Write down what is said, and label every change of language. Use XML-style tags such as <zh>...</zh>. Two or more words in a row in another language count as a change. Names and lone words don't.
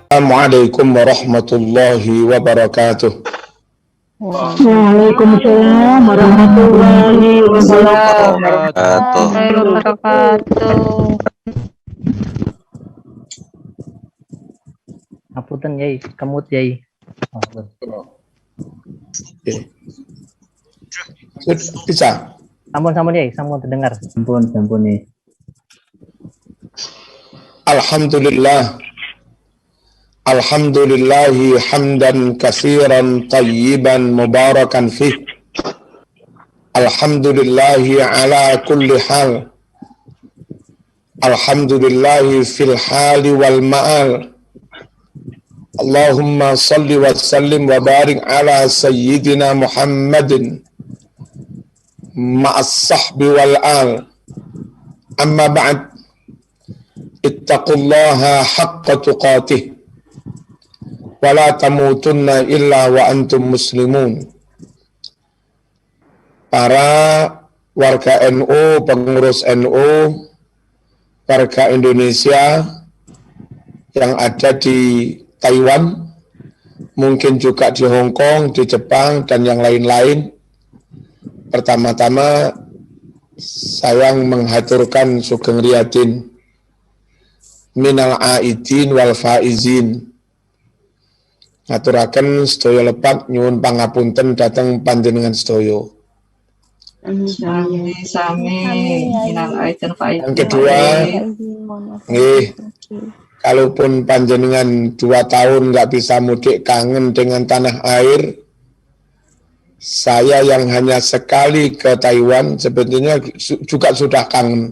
<ar>السلام عليكم ورحمة الله وبركاته. وعليكم السلام ورحمة الله وبركاته.</ar> <jv>Apunten Yai, kemut Yai. Bisa? Sampun Yai, sampun terdengar. Sampun nih.</jv> <ar>الحمد لله حمدا كثيرا طيبا مباركا فيه. الحمد لله على كل حال. الحمد لله في الحال والمآل. اللهم صل وسلم وبارك على سيدنا محمد مع الصحب والآل. أما بعد. اتقوا الله حق تقاته. ولا تموتن إلا وأنتم مسلمون.</ar> <id>Para warga NU, pengurus NU, warga Indonesia yang ada di Taiwan, mungkin juga di Hong Kong, di Jepang, dan yang lain-lain. Pertama-tama, saya menghaturkan</id> <jv>sugeng riyadin</jv> <ar>من العائدين والفائزين.</ar> <jv>Ngaturaken sedaya lepat nyuwun pangapunten dhateng panjenengan sedaya. Sami.</jv> <id>Yang kedua, nggih, kalaupun panjenengan 2 tahun nggak bisa mudik, kangen dengan tanah air, saya yang hanya sekali ke Taiwan sebetulnya juga sudah kangen.</id>